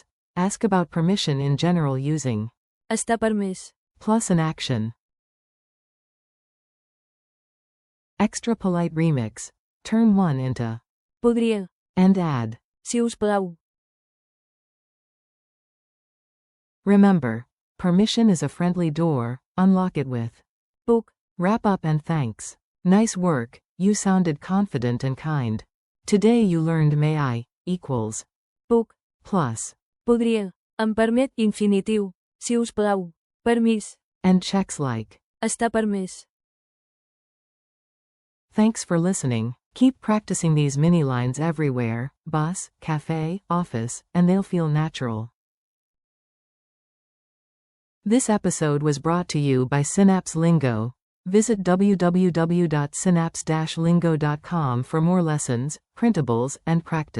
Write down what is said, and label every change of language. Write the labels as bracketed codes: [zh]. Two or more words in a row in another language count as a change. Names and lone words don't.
[en] Ask about permission in general using [ca] Està permès. [en] plus an action. Extra polite remix. Turn one into [ca] Podria. [en] and add. [ca] Si us plau. [en] Remember, permission is a friendly door, unlock it with. [ca] Puc. [en] Wrap up and thanks. Nice work, you sounded confident and kind. Today you learned may I, equals, [ca] Puc. [en] plus, [ca] Podria. Em permet infinitiu. Si us plau. Permís. [en] and checks like. [ca] Està permès. [en] Thanks for listening. Keep practicing these mini lines everywhere, bus, cafe, office, and they'll feel natural. This episode was brought to you by Synapse Lingo. Visit www.synapse-lingo.com for more lessons, printables, and practice.